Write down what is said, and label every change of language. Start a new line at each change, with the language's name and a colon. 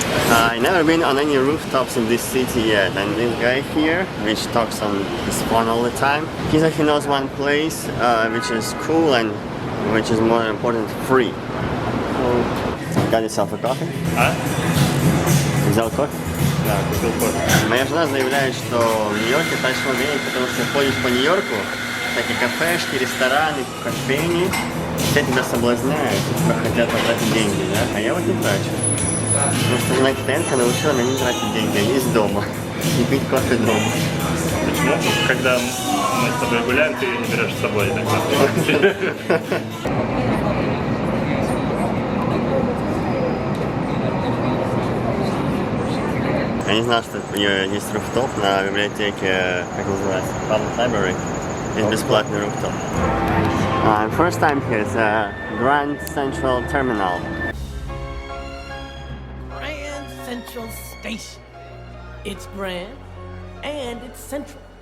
English: I've never been on any rooftops in this city yet, and this guy here, which talks on his phone all the time, he said he knows one place which is cool and which is more important, free. So, got yourself a coffee? А?
Russian: Взял кофе? Да, купил кофе. Моя жена заявляет, что в Нью-Йорке точно время, потому что ходишь по Нью-Йорку, такие кафешки, рестораны, кофейни, все тебя соблазняют, типа хотят потратить деньги, да? А я вот не трачу. Потому что моя клиентка научила меня не тратить деньги, а есть дома. И пить кофе дома. Почему? Когда мы с тобой гуляем, ты ее не берешь с собой иногда. Я не знал, что у нее есть руфтоп на библиотеке, как называется, Public Library. Есть бесплатный руфтоп.
English: First time here is Grand Central Terminal. Grand Central Station. It's grand and it's central.